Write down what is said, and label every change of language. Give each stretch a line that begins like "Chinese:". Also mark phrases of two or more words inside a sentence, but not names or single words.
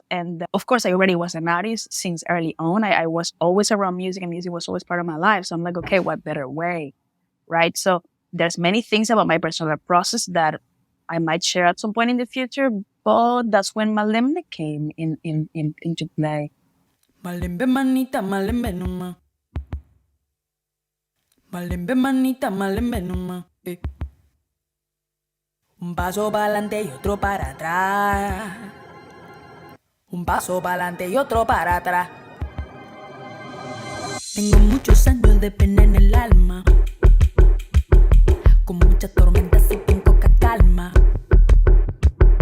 English: And of course, I already was an artist since early on. I was always around music and music was always part of my life. So I'm like, okay, what better way, right? So there's many things about my personal process that I might share at some point in the future, but that's when Malembe came into play.
Kongo: Malembe manita, malembe numa. Malembe manita, malembe numa.
Spanish: Un paso para adelante y otro para atrás. Un paso para adelante y otro para atrás. Tengo muchos años de pena en el alma, con muchas tormentas y con poca calma.